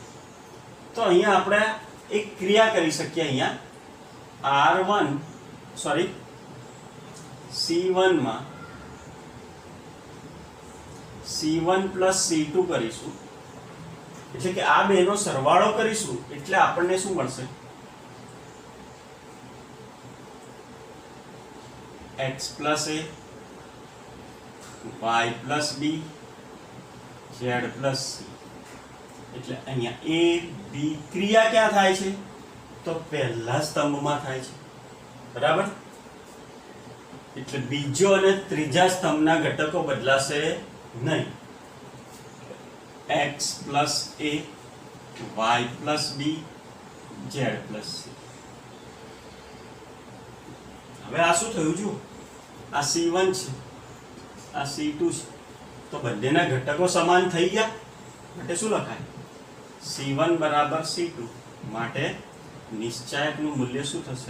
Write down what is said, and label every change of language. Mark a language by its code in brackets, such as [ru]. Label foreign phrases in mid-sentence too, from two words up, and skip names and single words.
[gu] તો અહીંયા આપણે એક ક્રિયા કરી શકીએ. અહીંયા C1 માં C1 plus C2 કરીશું, એટલે કે આ બેનો સરવાળો કરીશું એટલે આપણને શું મળશે? x plus a, y plus b, z plus c. એટલે અહીંયા a b ક્રિયા ક્યાં થાય છે? તો પહેલા સ્તંભમાં થાય છે. બરાબર. એટલે બીજો અને ત્રીજા સ્તંભના ઘટકો બદલાશે નહીં. x plus a, y plus b, z plus c. હવે આ શું થયું? જો આ C1 છે, આ C2 છે, તો બંનેના ઘટકો સમાન થઈ ગયા માટે શું લખાય? C1 બરાબર C2, માટે નિશ્ચાયકનું મૂલ્ય શું થશે?